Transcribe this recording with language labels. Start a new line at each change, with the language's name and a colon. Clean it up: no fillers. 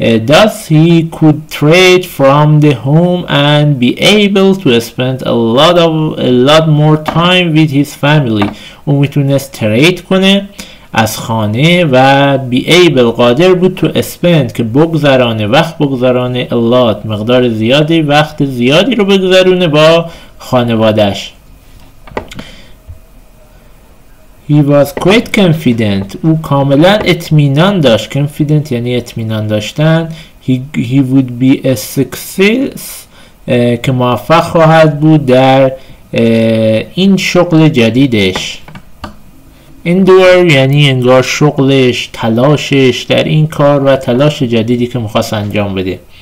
English: Thus he could trade from the home and be able to spend a lot more time with his family.
Persian: اون میتونست ترید کنه از خانه و
English: be able،
Persian: قادر بود
English: to spend،
Persian: که وقت بگذرانه
English: a lot،
Persian: مقدار زیادی، وقت زیادی رو بگذرونه با خانوادش.
English: He was quite confident،
Persian: او کاملا اطمینان داشت. confident یعنی اطمینان داشتن.
English: He would be a success،
Persian: که موفق خواهد بود در این شغل جدیدش. endure یعنی انگار شغلش، تلاشش در این کار و تلاش جدیدی که میخواست انجام بده.